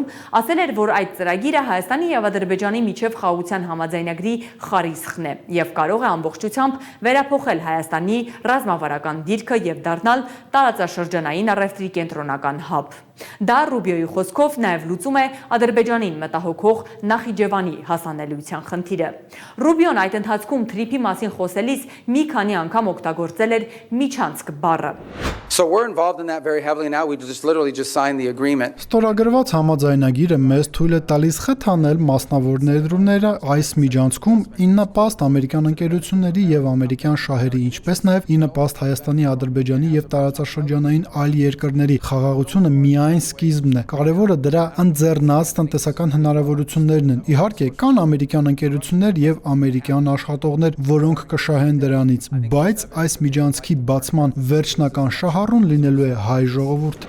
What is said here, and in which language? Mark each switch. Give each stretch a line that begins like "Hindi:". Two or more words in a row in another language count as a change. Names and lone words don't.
Armenian: ասել էր, որ այդ ծրագիրը Հայաստանի եւ Ադրբեջանի միջև խաղաղության համաձայնագրի խարիսխն է եւ կարող է ամբողջությամբ վերափոխել Հայաստանի ռազմավարական դիրքը եւ դառնալ տարածաշրջանային առևտրի կենտրոնական հաբ։ Դա Ռուբիոյի խոսքով նաև լուծում է Ադրբեջանին մտահոգող Նախիջևանի հասանելիության խնդիրը։ Ռուբիոն այդ ընթացքում թրիփի մասին խոսելիս մի քանի անգամ օգտագործել էր միջանցք բառը։
English: So we're involved in that very heavily now. We just signed the agreement.
Armenian: Ստորագրված համաձայնագիրը մեզ թույլ է տալիս խթանել մասնավոր ներդրումները այս միջանցքում ի նպաստ ամերիկյան ընկերությունների եւ ամերիկյան շահերի, ինչպես նաեւ ի նպաստ Հայաստանի, Ադրբեջանի եւ տարածաշրջանային այլ երկրների։ Խաղաղությունը միայն սկիզբն է։ Կարևորը դրա ընձեռնած տնտեսական հնարավորություններն են։ Իհարկե, կան ամերիկյան ընկերություններ եւ ամերիկյան աշխատողներ, որոնք կշահեն դրանից, բայց այս միջանցքի բացման վերջնական շահառուն լինելու է հայ ժողովուրդ։